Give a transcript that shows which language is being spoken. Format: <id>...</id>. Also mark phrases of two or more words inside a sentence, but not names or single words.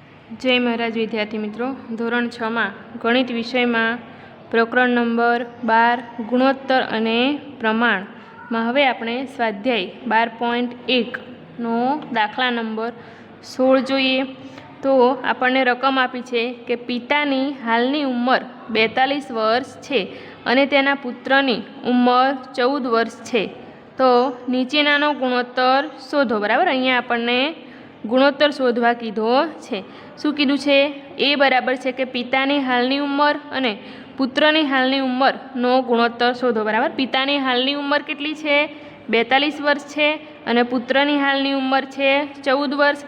<gu>જય મહારાજ વિદ્યાર્થી મિત્રો, ધોરણ 6 માં ગણિત વિષય માં પ્રકરણ નંબર 12 ગુણોત્તર અને પ્રમાણ માં હવે આપણે સ્વાધ્યાય 12.1 નો દાખલો નંબર 16 જોઈએ। તો આપણને રકમ આપી છે કે પિતાની હાલની ઉંમર 42 વર્ષ છે અને તેના પુત્રની ઉંમર 14 વર્ષ છે। તો નીચેનાનો ગુણોત્તર શોધો. બરાબર, અહીંયા આપણને ગુણોત્તર શોધવા કીધો છે. શું કીધું છે? એ બરાબર છે કે પિતાની હાલની ઉંમર અને પુત્રની હાલની ઉંમર નો ગુણોત્તર શોધો। બરાબર, પિતાની હાલની ઉંમર કેટલી છે? 42 વર્ષ છે અને પુત્રની હાલની ઉંમર છે 14 વર્ષ।</gu>